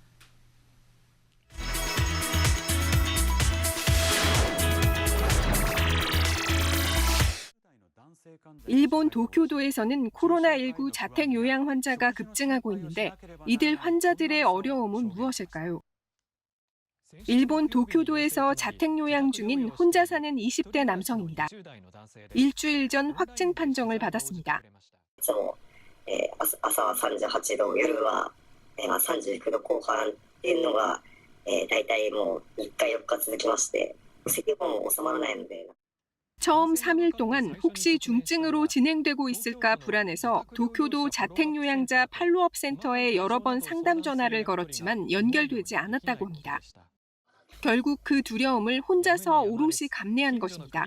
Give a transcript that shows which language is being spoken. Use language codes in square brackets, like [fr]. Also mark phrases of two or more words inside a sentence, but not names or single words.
[ko] 일본 도쿄도에서는 코로나19 자택 요양 환자가 급증하고 있는데 이들 환자들의 어려움은 무엇일까요? 일본 도쿄도에서 자택 요양 중인 혼자 사는 20대 남성입니다. 일주일 전 확진 판정을 받았습니다. [ja] 朝は38度、夜は39度後半っていうのが大体もう3日4日続きまして、咳も収まらないので。 [ko] 처음 3일 동안 혹시 중증으로 진행되고 있을까 불안해서 도쿄도 자택요양자 팔로업 센터에 여러 번 상담 전화를 걸었지만 연결되지 않았다고 합니다. 결국 그 두려움을 혼자서 오롯이 감내한 것입니다.